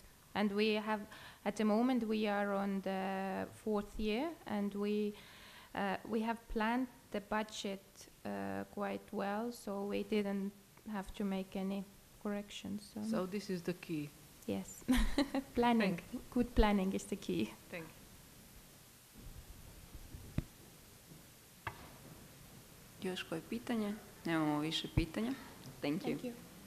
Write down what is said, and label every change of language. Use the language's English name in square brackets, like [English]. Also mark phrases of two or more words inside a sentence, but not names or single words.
[English] And we have, at the moment, we are on the 4th year, and we have planned the budget quite well, so we didn't have to make any corrections. So this is the key? Yes. Planning. Good planning is the key. Thank you. [Croatian] Još koje pitanje? Nemamo više pitanja. [English] Thank you. Thank you.